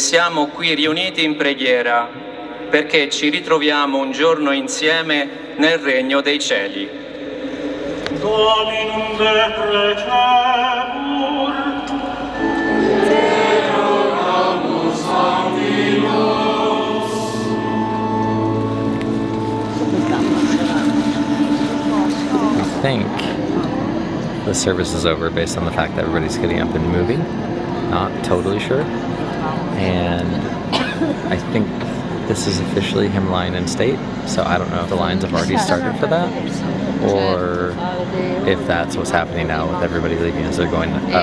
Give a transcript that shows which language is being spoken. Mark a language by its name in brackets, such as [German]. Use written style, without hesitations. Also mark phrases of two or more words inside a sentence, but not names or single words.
[Italian] siamo qui riuniti in preghiera, perché ci ritroviamo un giorno insieme nel regno dei cieli. [Latin] Dominum deprecebur, te rogamus Dominus. [English] I think the service is over based on the fact that everybody's getting up and moving. Not totally sure. And I think this is officially him lying in state, so I don't know if the lines have already started for that, or if that's what's happening now with everybody leaving as they're going up.